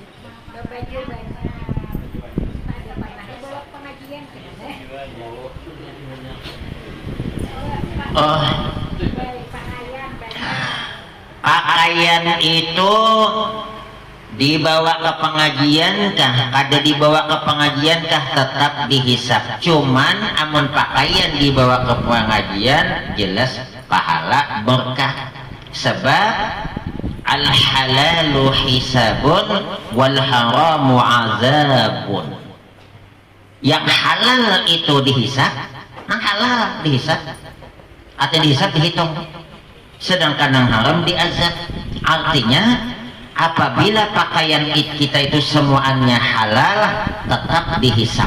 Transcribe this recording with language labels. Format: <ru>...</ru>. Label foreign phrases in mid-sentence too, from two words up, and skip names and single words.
<bjn>Oh, pakaian itu dibawa ke pengajian kah? Kada dibawa ke pengajian kah? Tetap dihisap. Cuman amun pakaian dibawa ke pengajian jelas pahala berkah.</bjn> <ar>Sebab الحلال حساب والحرام عذاب.</ar> <id>Yang halal itu dihisap, yang halal dihisap atau dihisap dihitung. Sedangkan yang haram diazab. Artinya apabila pakaian kita itu semuanya halal tetap dihisap.</id>